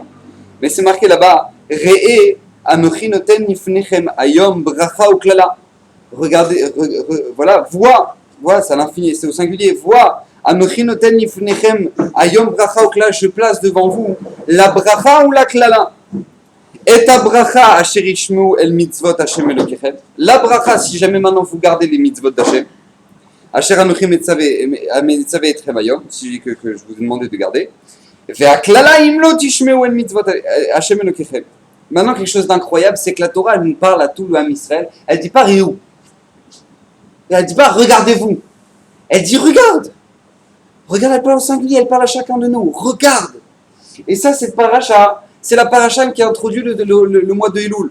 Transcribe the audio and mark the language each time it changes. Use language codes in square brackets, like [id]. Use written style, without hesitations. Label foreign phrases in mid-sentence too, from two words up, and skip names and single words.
[fr] Mais c'est marqué là-bas, [he] ראה אנכי נותן לפניכם היום ברכה וקללה. [fr] Regardez, vois, c'est à l'infini, c'est au singulier, vois, [he] אנכי נותן לפניכם היום ברכה וקללה, [fr] je place devant vous la bracha ou la klala. [he] את הברכה אשר תשמעו אל מצות השם אלהיכם. [fr] La bracha, si jamais maintenant vous gardez les mitzvot d'Hashem, [he] אשר אנכי מצוה אתכם היום, [fr] si que je vous ai demandé de garder. [he] והקללה אם לא תשמעו אל מצות השם אלהיכם. [fr] Maintenant, quelque chose d'incroyable, c'est que la Torah, elle nous parle à tout le Ham Israël. Elle dit pas Réou. Elle dit pas regardez-vous. Elle dit regarde. Regarde, elle parle au singulier, elle parle à chacun de nous. Regarde. Et ça, cette paracha, c'est la paracha qui a introduit le mois de Elul.